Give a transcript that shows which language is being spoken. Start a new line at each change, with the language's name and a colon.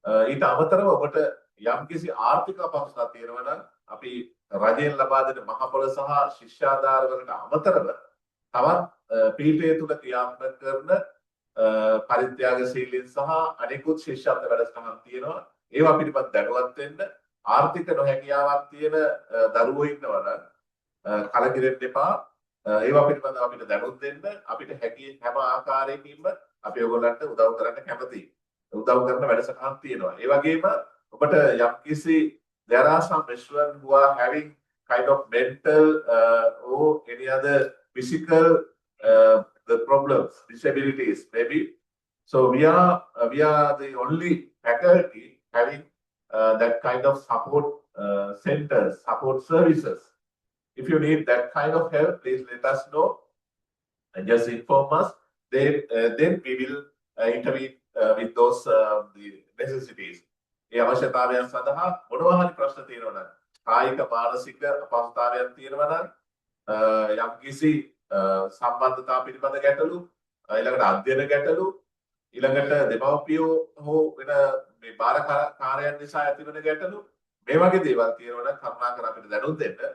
Sinhala: ඊට අමතරව ඔබට යම්කිසි ආර්ථික අපහසුතාවක් තියෙනවා නම් අපි රජයෙන් ලබා දෙන මහපොළ සහ ශිෂ්‍යාධාර වලට අමතරව තවත් පීඨය තුල ක්‍රියාත්මක කරන පරිත්‍යාගශීලීන් සහ අනෙකුත් ශිෂ්‍යත්ව වැඩසටහන් තියෙනවා. ඒවා පිළිබඳ දැනුවත් වෙන්න ආර්ථික නොහැකියාවක් තියෙන දරුවෝ ඉන්නවා නම් කලකිරෙන්න එපා. ඒවා පිළිබඳව අපිට දැනුම් දෙන්න අපිට හැකි හැම ආකාරයකින්ම අපි ඔයගොල්ලන්ට උදව් කරන්න කැමතියි. උදව් කරන වැඩසටහන් තියෙනවා. ඒ වගේම ඔබට යම්කිසි
English: there are some children who are having kind of mental or any other physical the problems, disabilities maybe. So we are the only faculty having that kind of support centers, support services. If you need that kind of help, please let us know and just inform us. Then we will intervene with those the necessities.
Sinhala: ඒ අවශ්‍යතාවයන් සඳහා මොනවා හරි ප්‍රශ්න තියෙනවා නම් කායික මානසික අපහසුතාවයන් තියෙනවා නම් යම්කිසි සම්බන්ධතා පිළිබඳ ගැටලු ඊළඟට අධ්‍යයන ගැටලු ඊළඟට දෙමව්පියෝ හෝ වෙන මේ බාරකාරයන් නිසා ඇතිවන ගැටලු මේ වගේ දේවල් තියෙනවා නම් කරුණාකර අපිට දැනුම් දෙන්න.